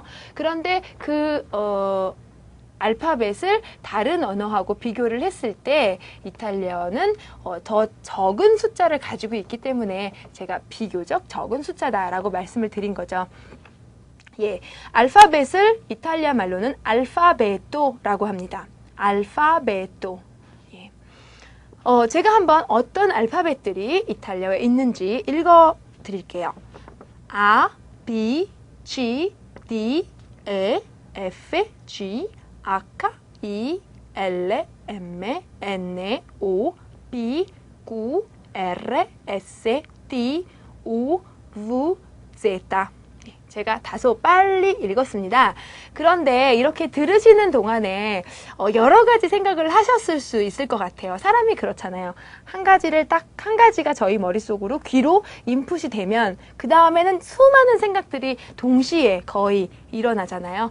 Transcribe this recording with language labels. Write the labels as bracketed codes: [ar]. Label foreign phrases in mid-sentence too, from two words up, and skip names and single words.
[ko] 그런데 알파벳을 다른 언어하고 비교를 했을 때 이탈리아어는 더 적은 숫자를 가지고 있기 때문에 제가 비교적 적은 숫자다라고 말씀을 드린 거죠. 예, 알파벳을 이탈리아 말로는 알파베토라고 합니다. 알파베토. 예. 제가 한번 어떤 알파벳들이 이탈리아어에 있는지 읽어 드릴게요. [it] A, B, C, D, E, F, G, H, I, L, M, N, O, P, Q, R, S, T, U, V, Z. [ko] 제가 다소 빨리 읽었습니다. 그런데 이렇게 들으시는 동안에 여러 가지 생각을 하셨을 수 있을 것 같아요. 사람이 그렇잖아요. 한 가지가 저희 머릿속으로 귀로 인풋이 되면 그 다음에는 수많은 생각들이 동시에 거의 일어나잖아요.